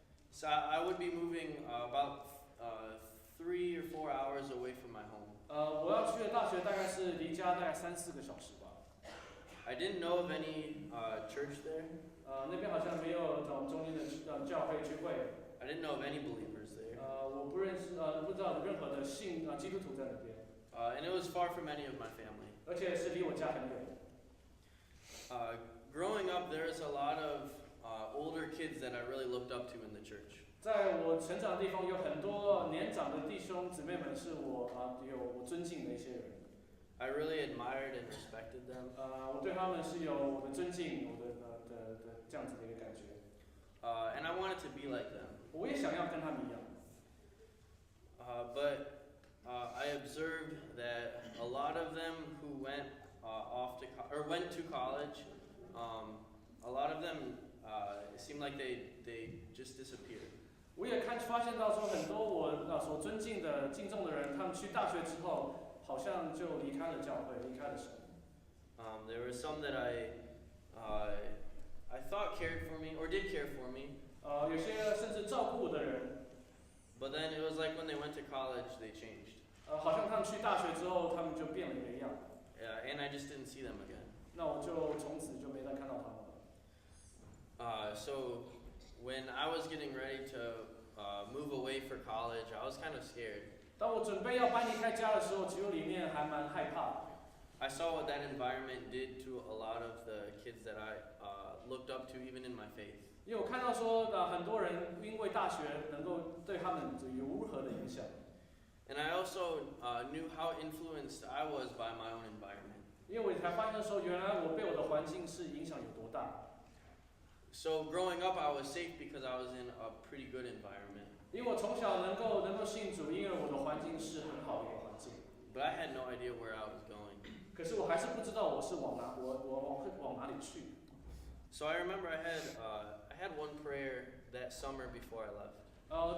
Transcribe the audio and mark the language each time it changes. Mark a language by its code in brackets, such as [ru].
[en] So I would be moving about 3 or 4 hours away from my home. [zh] 我要去的大学大概是离家大概3-4个小时吧。 [en] I didn't know of any church there. [zh] 那边好像没有中间的教会聚会。 [en] I didn't know of any believers there. [zh] 我不知道有任何的基督徒在那边。 [en] And it was far from any of my family. [zh] 而且是离我家很远。 [en] Growing up, there's a lot of older kids that I really looked up to in the church. [zh] 在我成长的地方，有很多年长的弟兄姊妹们是我尊敬的一些人。 [en] I really admired and respected them. [zh] 我对他们是有我的尊敬，我的这样子的一个感觉。 [en] And I wanted to be like them. [zh] 我也想要跟他们一样。 [en] But I observed that a lot of them who went went to college, a lot of them it seemed like they just disappeared. [zh] 我也发现到说，很多我所尊敬的、敬重的人，他们去大学之后，好像就离开了教会，离开了神。 [en] There were some that I thought cared for me or did care for me. [zh] 有些甚至照顾我的人。 [en] But then it was like when they went to college, they changed. [zh] 好像他们去大学之后，他们就变了一个样。 [en] And I just didn't see them again. [zh] 那我就从此就没再看到他们了。 [en] So when I was getting ready to move away for college, I was kind of scared. [zh] 当我准备要搬离开家的时候，其实里面还蛮害怕的。 [en] I saw what that environment did to a lot of the kids that I looked up to, even in my faith. [zh] 因为我看到说，很多人因为大学能够对他们有如何的影响。 [en] And I also knew how influenced I was by my own environment. [zh] 因为我才发现说，原来我被我的环境是影响有多大。 [en] So growing up, I was safe because I was in a pretty good environment. [zh] 因为我从小能够信主，因为我的环境是很好的一个环境。 [en] But I had no idea where I was going. [zh] 可是我还是不知道我是往哪里去。 [en] So I remember I had one prayer that summer before I left.